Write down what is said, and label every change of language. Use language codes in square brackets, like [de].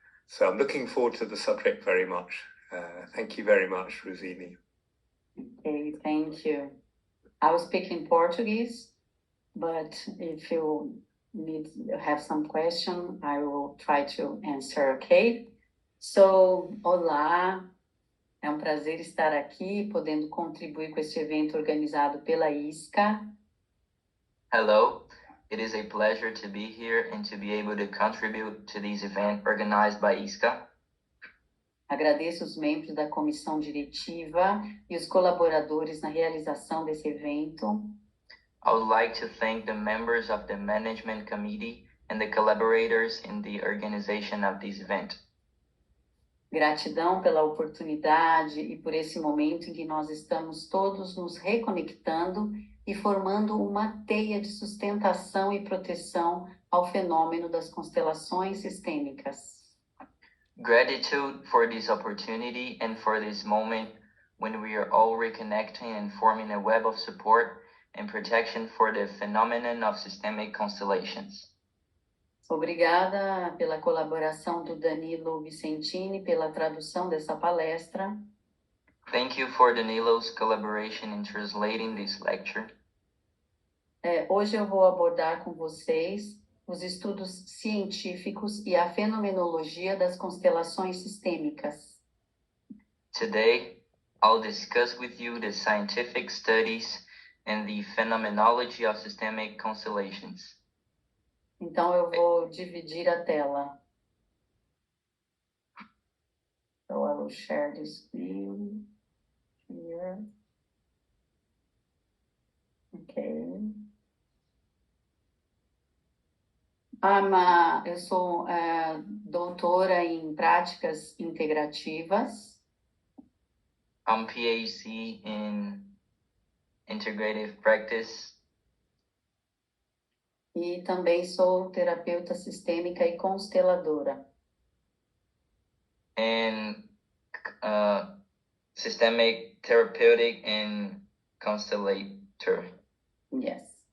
[en] So I'm looking forward to the subject very much. Thank you very much, Rosini. Okay, thank you. I will speak in Portuguese, but if you have some question, I will try to answer, okay? [pt] So, olá, é um prazer estar aqui, podendo contribuir com este evento organizado pela ISCA. [en] Hello, it is a pleasure to be here and to be able to contribute to this event organized by ISCA. [pt] Agradeço os membros da comissão diretiva e os colaboradores na realização desse evento. [en] I would like to thank the members of the management committee and the collaborators in the organization of this event. [pt] Gratidão pela oportunidade e por esse momento em que nós estamos todos nos reconectando e formando uma teia de sustentação e proteção ao fenômeno das constelações sistêmicas. [en] Gratitude for this opportunity and for this moment when we are all reconnecting and forming a web of support and protection for the phenomenon of systemic constellations. [pt] Obrigada pela colaboração do Danilo Vicentini pela tradução dessa palestra. [en] Thank you for Danilo's collaboration in translating this lecture. [pt] Hoje eu vou abordar com vocês os estudos científicos e a fenomenologia das constelações sistêmicas. [en] Today, I'll discuss with you the scientific studies and the phenomenology of systemic constellations. [pt] Então eu vou dividir a tela. [en] So I will share the screen here. Okay. [pt] Eu sou doutora em práticas integrativas. [en] I'm PhD in integrative practice. [pt] E também sou terapeuta sistêmica e consteladora. [en] And systemic therapeutic and constellator. Yes.